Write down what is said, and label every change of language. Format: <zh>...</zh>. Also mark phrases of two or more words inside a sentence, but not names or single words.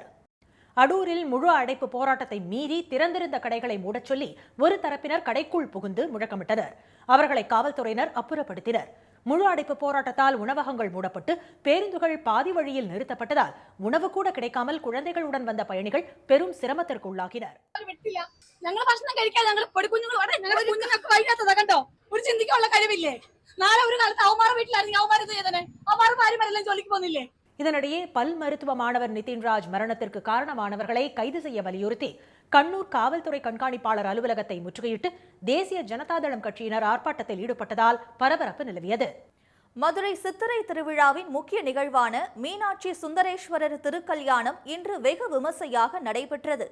<ta>அடூரில் முழு அடைப்பு போராட்டத்தை மீறி திறந்திருந்த கடைகளை மூடச் சொல்லி ஒரு தரப்பினர் கடைக்குள் புகுந்து முழக்கமிட்டனர். அவர்களை காவல்துறையினர் அப்புறப்படுத்தினர். முழு அடைப்பு போராட்டத்தால் உணவகங்கள் மூடப்பட்டு பேருந்துகள் பாதி வழியில் நிறுத்தப்பட்டதால் உணவு கூட கிடைக்காமல் குழந்தைகளுடன் வந்த பயணிகள் பெரும் சிரமத்திற்கு உள்ளாகினர்.</ta> <ml>ഞങ്ങൾ ഭക്ഷണം കഴിക്കാൻ ഞങ്ങൾ പൊടിക്കുഞ്ഞുങ്ങൾ ഞങ്ങളുടെ കുഞ്ഞുങ്ങൾക്ക് വൈകാത്തതാ കണ്ടോ. ഒരു ചിന്തിക്കാനുള്ള കഴിവില്ലേ. നാളെ ഒരു കാലത്ത് അവന്മാരുടെ വീട്ടിലായിരുന്നു അവന്മാരത് ചെയ്തേ. അവന്മാരുടെ ഭാര്യമാരെല്ലാം ജോലിക്ക് പോകുന്നില്ലേ.</ml> <ta>இதனிடையே பல் மருத்துவ மாணவர் நிதின்ராஜ் மரணத்திற்கு காரணமானவர்களை கைது செய்ய வலியுறுத்தி கண்ணூர் காவல்துறை கண்காணிப்பாளர் அலுவலகத்தை முற்றுகையிட்டு தேசிய ஜனதாதளம் கட்சியினர் ஆர்ப்பாட்டத்தில் ஈடுபட்டதால் பரபரப்பு நிலவியது. மதுரை சித்திரை திருவிழாவின் முக்கிய நிகழ்வான மீனாட்சி சுந்தரேஸ்வரர் திருக்கல்யாணம் இன்று வெகு விமர்சையாக நடைபெற்றது.</ta>